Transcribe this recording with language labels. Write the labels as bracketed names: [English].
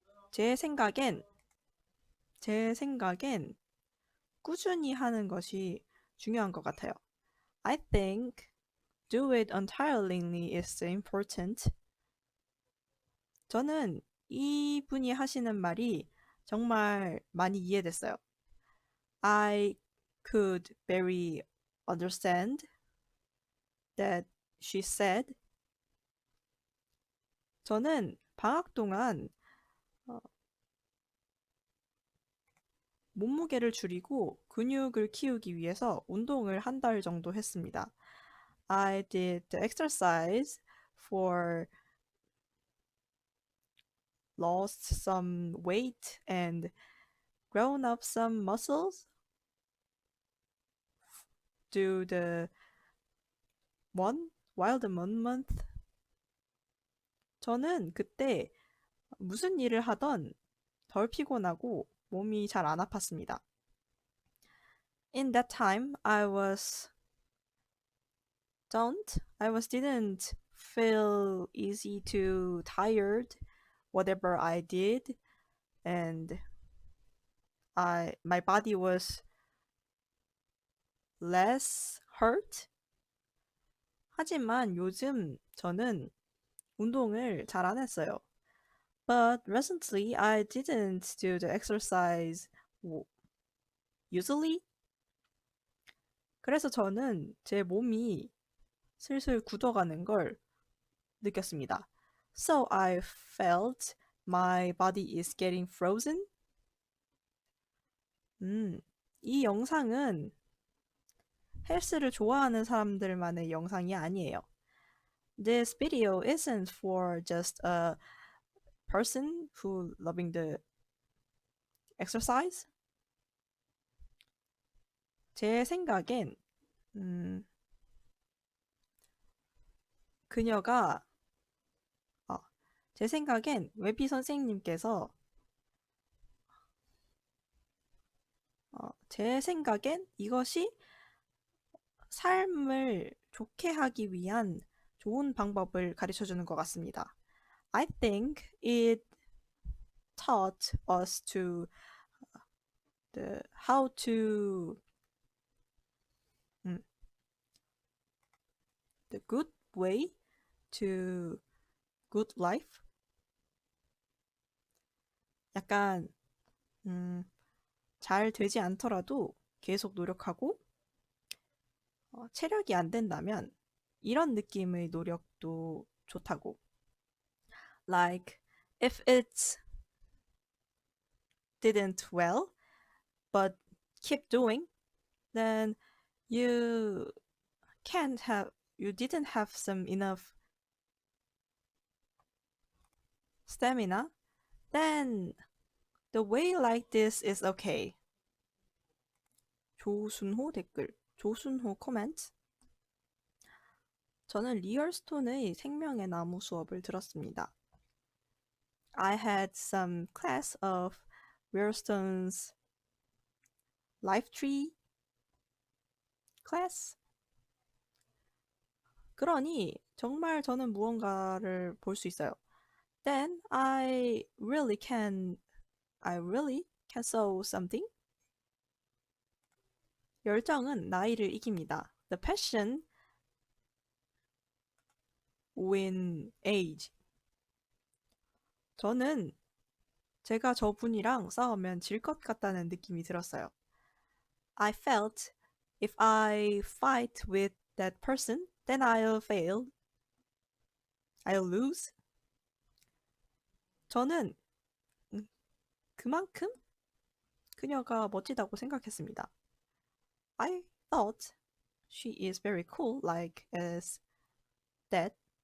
[Korean] 제 생각엔 꾸준히 하는 것이 중요한 것 같아요. [English] I think do it untiringly is important. [Korean] 저는 이분이 하시는 말이 정말 많이 이해됐어요. [English] I could very understand that she said. [Korean] 저는 방학 동안 어, 몸무게를 줄이고 근육을 키우기 위해서 운동을 한 달 정도 했습니다. [English] I did the exercise for lost some weight and grown up some muscles due the wild month. [Korean] 저는 그때 무슨 일을 하던 덜 피곤하고 몸이 잘 안 아팠습니다. [English] In that time, didn't feel easy to tired whatever I did, and my body was less hurt. [Korean] 하지만 요즘 저는 운동을 잘 안 했어요. [English] But recently I didn't do the exercise usually. [Korean] 그래서 저는 제 몸이 슬슬 굳어가는 걸 느꼈습니다. [English] So I felt my body is getting frozen. [Korean] 이 영상은 헬스를 좋아하는 사람들만의 영상이 아니에요. [English] This video isn't for just a person who loving the exercise. [Korean] 제 생각엔 그녀가 제 생각엔 웨비 선생님께서 제 생각엔 이것이 삶을 좋게 하기 위한 좋은 방법을 가르쳐 주는 것 같습니다. [English] I think it taught us to how to the good way to good life. [Korean] 약간 잘 되지 않더라도 계속 노력하고 체력이 안 된다면 이런 느낌의 노력도 좋다고. [English] Like if it didn't well, but keep doing, then you didn't have some enough stamina, then the way like this is okay. [Korean] 조순호 댓글, 조순호 코멘트. 저는 리얼스톤의 생명의 나무 수업을 들었습니다. [English] I had some class of Riostone's Life Tree class. [Korean] 그러니 정말 저는 무언가를 볼 수 있어요. [English] Then I really can saw something. [Korean] 열정은 나이를 이깁니다. [English] The passion win age. [Korean] 저는 제가 저분이랑 싸우면 질 것 같다는 느낌이 들었어요. [English] I felt if I fight with that person, then I'll fail. I'll lose. [Korean] 저는 그만큼 그녀가 멋지다고 생각했습니다. [English] I thought she is very cool like as that.